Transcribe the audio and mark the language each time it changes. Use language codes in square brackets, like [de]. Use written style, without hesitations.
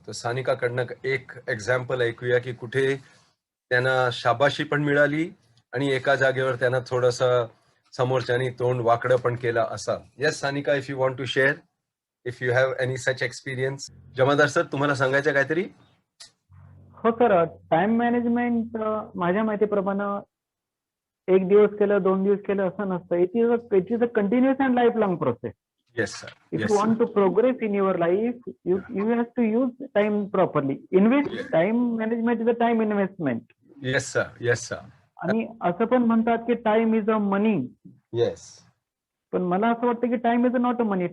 [mr] तर सानिकाकडनं एक एक्झाम्पल ऐकूया की कुठे त्यांना शाबाशी पण मिळाली आणि एका जागेवर त्यांना थोडंसं समोरच्यानी तोंड वाकडं पण केलं असा. [en] Yes Sanika, if you want to share, if you have any such experience. [mr] Jamadar sir, तुम्हाला सांगायचं काहीतरी? हो सर, टाइम मॅनेजमेंट माझ्या माहितीप्रमाणे 1 दिवस केलं 2 दिवस केलं असं नसतं. [en] It is a continuous and life long process. Yes, sir. If you sir. want to progress in your life, you have to use time properly. Invest time management is a time investment. Yes, sir. Yes, sir. [mr] आणि असं पण म्हणतात की [en] Time is a money. Yes. [mr] पण मला असं वाटतं की [en] Time is not a money.